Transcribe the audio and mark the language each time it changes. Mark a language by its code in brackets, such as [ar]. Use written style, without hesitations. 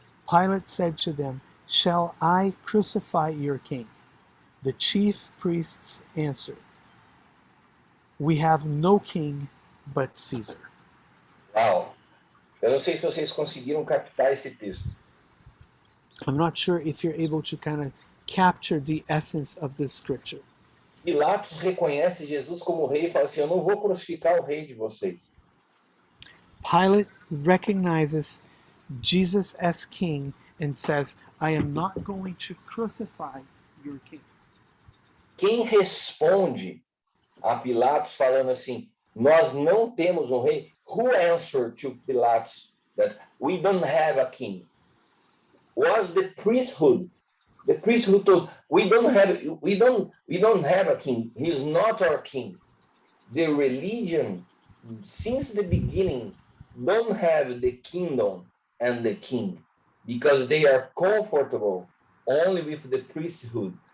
[en] Pilate said to them, shall I crucify your king? The chief priests answered, we have no king but Caesar. [pt] Uau! Eu não sei se vocês conseguiram captar esse texto. [en] I'm not sure if you're able to kind of capture the essence of this scripture. [pt] Pilatos reconhece Jesus como rei e fala assim: eu não vou crucificar o rei de vocês. [en] Pilate recognizes Jesus as king and says, I am not going to crucify your king. [pt] Quem responde a Pilatos falando assim: nós não temos um rei? [en] Who answered to Pilatos that we don't have a king? Was the priesthood. The priesthood told, we don't have a king. He's not our king. The religion, since the beginning, don't have the kingdom and the king because they are comfortable only with the priesthood.